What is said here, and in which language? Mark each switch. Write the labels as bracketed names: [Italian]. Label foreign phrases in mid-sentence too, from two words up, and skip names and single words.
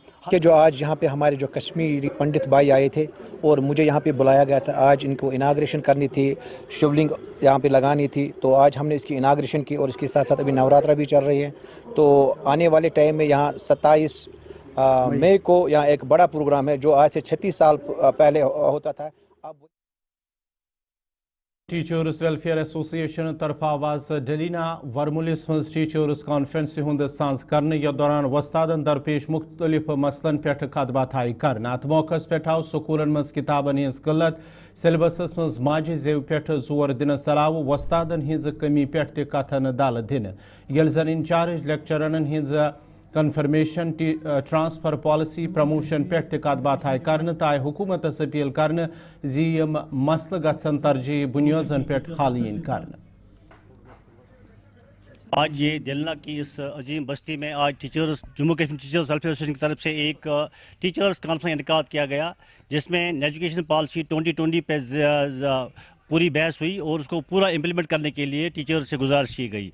[Hindi] कि जो आज यहाँ पे हमारे जो कश्मीरी पंडित भाई आए थे और मुझे यहाँ पे बुलाया गया था, आज इनको इनाग्रेशन करनी थी, शिवलिंग यहाँ पे लगानी थी, तो आज हमने इसकी इनाग्रेशन की। और इसके साथ साथ अभी नवरात्रा भी चल रही है, तो आने वाले टाइम में यहाँ 27 मई को यहाँ एक बड़ा प्रोग्राम है जो आज से 36 साल पहले होता था। [Kashmiri] टीचर्स वेलफेयर एसोसिएशन तरफ आवाज डलीना वर्मुलिस मज [English] teachers conference [Kashmiri] हुंद सांस करने यथ दौरान वस्तादन दरपेश मुख्तलिफ मसलन पे कत बात कर अत मौके पे आव स्कूलन मज किताबन हज किल्लत, सिलेबस मज माजे जेव पे जोर दिन सलाव वस्तादन हज कमी पे कथन दल दिन ये जन इंचार्ज लेक्चरन हज [English] confirmation transfer policy promotion [Kashmiri] पे कत बात कर आय हुकूमतस अपील कर मसल गन तरजीह बुनियादन पे हल इन कर। [Hindi] आज ये दिलना की इस अजीम बस्ती में आज टीचर्स जम्मू कश्मीर टीचर्स वेलफेयर एसोसिएशन की तरफ से एक [English] teachers conference [Hindi] इनकाद किया गया, जिसमें [English] education policy [Hindi] 2020 पे पूरी बहस हुई और उसको पूरा इम्प्लीमेंट करने के लिए टीचर्स से गुजारिश की गई।